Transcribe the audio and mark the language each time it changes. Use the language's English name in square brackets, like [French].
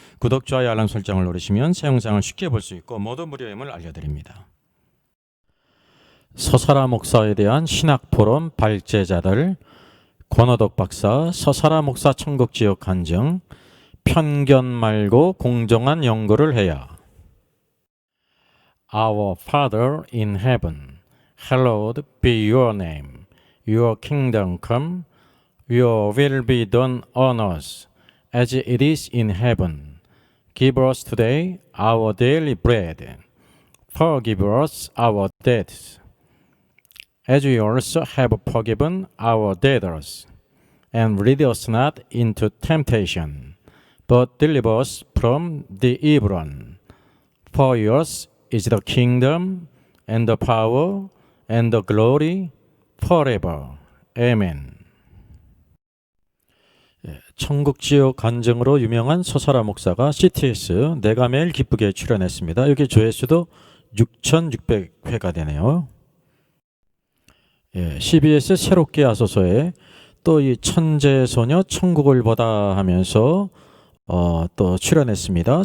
[Korean] 구독, 좋아요, 알람 설정을 누르시면 새 영상을 쉽게 볼 수 있고 모두 무료임을 알려드립니다. 서사라 목사에 대한 신학포럼 발제자들, 권호덕 박사, 서사라 목사 천국지역 간증, 편견 말고 공정한 연구를 해야. [English] Our Father in heaven, hallowed be your name. Your kingdom come, your will be done on earth as it is in heaven. Give us today our daily bread. Forgive us our debts, as we also have forgiven our debtors. And lead us not into temptation, but deliver us from the evil one. For yours is the kingdom, and the power, and the glory, forever. Amen. [Korean] 천국지역 간증으로 유명한 서사라 목사가 CTS 내가 매일 기쁘게 출연했습니다. 여기 조회수도 6,600회가 되네요. CBS 새롭게 하소서에 또 이 천재소녀 천국을 보다 하면서 또 출연했습니다.